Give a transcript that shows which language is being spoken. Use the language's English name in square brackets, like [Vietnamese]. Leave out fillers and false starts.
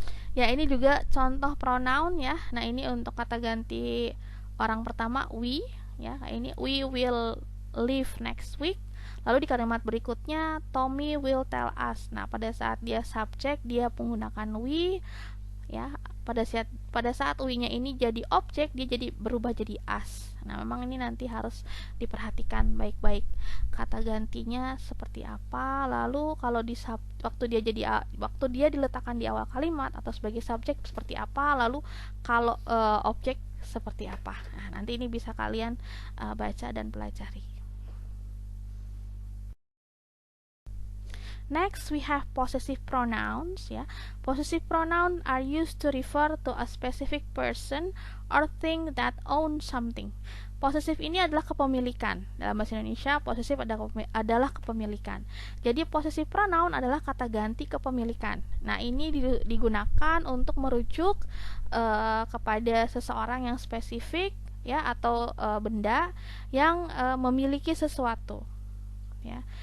[Indonesian] Ya, ini juga contoh pronoun ya. Nah, ini untuk kata ganti orang pertama we ya. Ini [English] we will leave next week. [Indonesian] Lalu di kalimat berikutnya [English] Tommy will tell us. [Indonesian] Nah, pada saat dia subjek dia menggunakan we ya. Pada saat we-nya ini jadi objek, dia jadi berubah jadi us. Nah, memang ini nanti harus diperhatikan baik-baik kata gantinya seperti apa. Lalu kalau waktu dia diletakkan di awal kalimat atau sebagai subjek seperti apa. Lalu kalau objek seperti apa. Nah, nanti ini bisa kalian baca dan pelajari. [English] Next, we have possessive pronouns ya. Possessive pronouns are used to refer to a specific person or thing that owns something. [Indonesian] Possessive ini adalah kepemilikan. Dalam bahasa Indonesia, possessive adalah kepemilikan. Jadi possessive pronoun adalah kata ganti kepemilikan. Nah, ini digunakan untuk merujuk kepada seseorang yang spesifik ya, atau benda yang memiliki sesuatu ya.